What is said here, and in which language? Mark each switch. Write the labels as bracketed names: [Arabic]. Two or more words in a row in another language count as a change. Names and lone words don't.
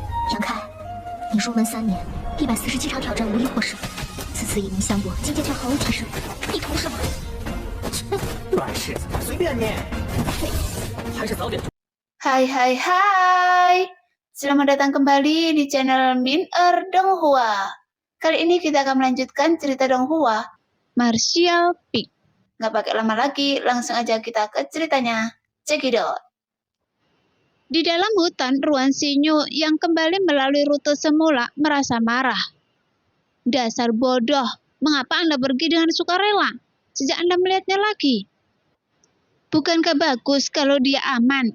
[Chinese] 杨开，你入门3年，147场挑战无一获胜，此次以名相搏，境界却毫无提升，你图什么？软柿子，随便你。还是早点。 [Indonesian] Hai, selamat datang kembali di channel Min-er Donghua. Kali ini kita akan melanjutkan cerita Donghua, Martial Peak. Nggak pakai lama lagi, langsung aja kita ke ceritanya. [English] Check it out. [Indonesian] Di dalam hutan, Ruan Xinyu yang kembali melalui rute semula merasa marah. Dasar bodoh, mengapa Anda pergi dengan sukarela? Sejak Anda melihatnya lagi. Bukankah bagus kalau dia aman?